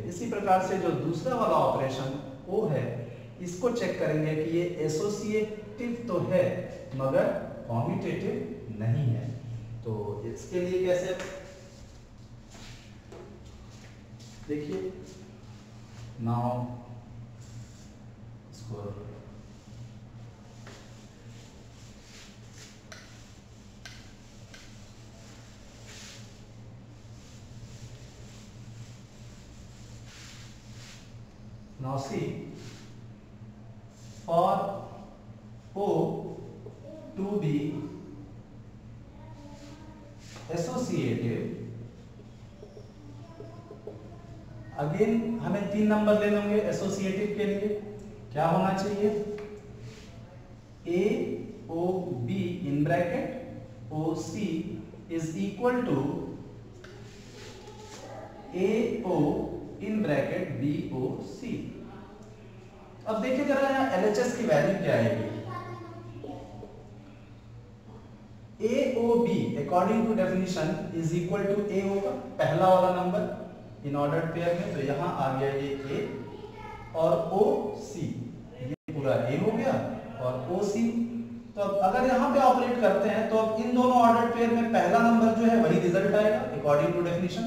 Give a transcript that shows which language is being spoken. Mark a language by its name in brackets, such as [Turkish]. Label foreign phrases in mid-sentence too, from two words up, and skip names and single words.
[Hindi] इसी प्रकार से जो दूसरा वाला ऑपरेशन O है, इसको चेक करेंगे कि ये एसोसिएटिव तो है मगर कॉम्यूटेटिव नहीं है। तो इसके लिए कैसे देखिए, नाउ [English] इसको now see, for O to be associative, [Hindi] अगेन हमें तीन नंबर लेने होंगे एसोसिएटिव के लिए। क्या होना चाहिए, [English] A O B in bracket O C is equal to A O in bracket B O C. [Hindi] अब देखिए जरा यहाँ LHS की वैल्यू क्या आएगी। A O B [English] according to definition is equal to [Hindi] A होगा पहला वाला नंबर [English] in ordered pair [Hindi] में, तो यहाँ आ गया ये A और O C, ये पूरा A हो गया और O C। तो अब अगर यहाँ पे ऑपरेट करते हैं तो अब इन दोनों [English] ordered pair [Hindi] में पहला नंबर जो है वही रिजल्ट आएगा [English] according to definition.